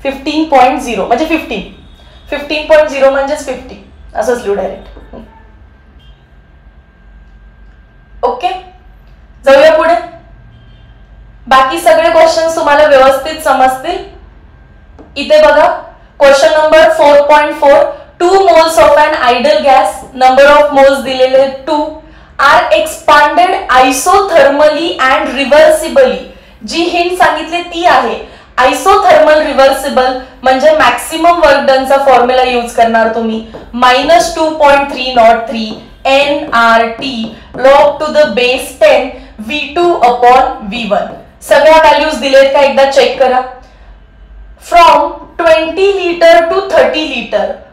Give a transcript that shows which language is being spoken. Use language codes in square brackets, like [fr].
[mr] 15.0 म्हणजे 15. 15.0 म्हणजेच 50 असंच लिहू डायरेक्ट. ओके, जाऊया पुढे. बाकी सगळे क्वेश्चन तुम्हाला व्यवस्थित समजतील. इथे बघा question number 4.4. [en] 2 moles of an ideal gas, number of moles दिलेले 2, are expanded isothermally and reversibly. [mr] G hint सांगितली ती आहे आयसोथर्मल रिव्हर्सिबल म्हणजे मॅक्सिमम वर्क डनचा फॉर्म्युला यूज करणार तुम्ही. [en] -2.303 nRT log to the base 10 V2 upon V1. [mr] सगळ्या values दिलेत का एकदा चेक करा. From 20 litre two 30 litre.